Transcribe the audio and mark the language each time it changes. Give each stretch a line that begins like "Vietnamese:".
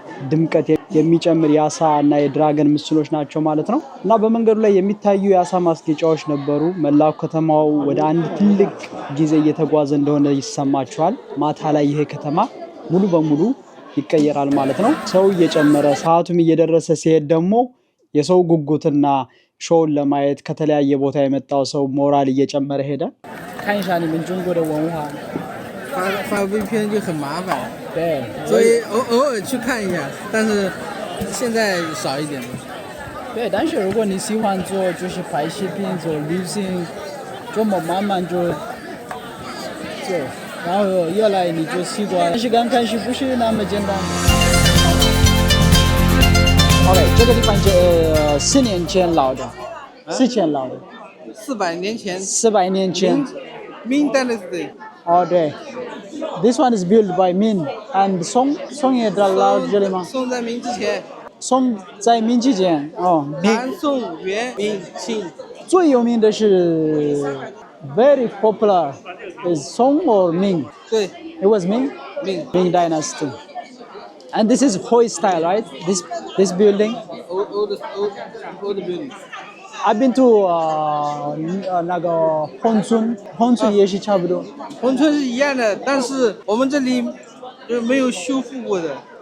Amharic: ድምቀት የሚጨምር የአሳ እና የድራገን ምስሎች ናቸው ማለት ነው። እና በመንገዱ ላይ የሚታዩ የአሳ ማስጌጫዎች ነበሩ። መላው ከተማው ወደ አንድ ትልቅ ጊዜ እየተጓዘ እንደሆነ ይሰማቸዋል። ማታ ላይ ይሄ ከተማ ሙሉ በሙሉ ይቀየራል ማለት ነው። ሰው እየጨመረ ሰዓቱም እየደረሰ ሲሄድ ደግሞ የሰው ጉጉትና ሾውን ለማየት ከተለያየ ቦታ የመጣው ሰው ሞራል እየጨመረ ሄደ።
Chinese: 看一下你们中国的文化。发VPN就很麻烦，对，所以偶尔去看一下，但是现在少一点了。对，但是如果你喜欢做就是拍视频做旅行，这么慢慢就做，然后越来你就习惯。但是刚开始不是那么简单。 OK， 这个地方是4年前老的，4前老的 400年前，400年前。
English: Ming Dynasty。
Chinese: 哦，对。
English: This one is built by Min and Song
Chinese: 也到了这里吗？宋在明之前，宋在明之前，哦，南宋元明清。最有名的是
English: very popular is Song or Ming?
Chinese: 对
English: It was Ming?
Chinese: 明
English: Ming Dynasty. And this is Hoi style, right? This building. old building。 I've been to
Chinese: 那个珙村也是差不多。珙村是一样的，但是我们这里就没有修复过的，